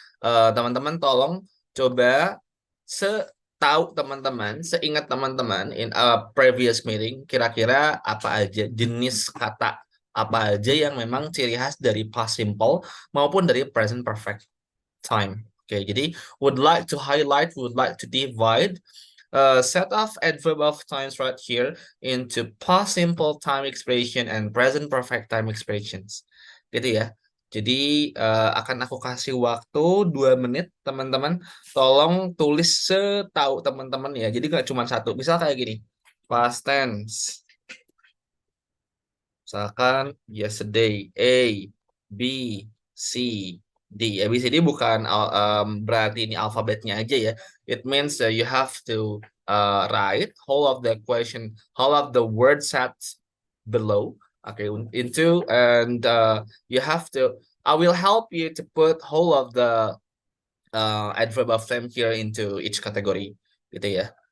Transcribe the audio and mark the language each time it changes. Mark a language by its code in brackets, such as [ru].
[id] Teman-teman tolong coba setahu teman-teman, seingat teman-teman in a previous meeting, kira-kira apa aja jenis kata apa aja yang memang ciri khas dari past simple maupun dari present perfect time. [en] Oke, jadi would like to highlight, would like to divide set of adverb of times right here into past simple time expression and present perfect time expressions. [id] Gitu ya. Jadi akan aku kasih waktu 2 menit, teman-teman. Tolong tulis setahu teman-teman ya. Jadi nggak cuma satu. Misal kayak gini. [en] Past tense. [id] Misalkan yesterday, A, B, C, D. ABCD bukan berarti ini alfabetnya aja ya. [en] It means you have to write whole of the question, whole of the word sets below. Okay, into and you have to. I will help you to put whole of the adverb of time here into each category, [id] gitu ya.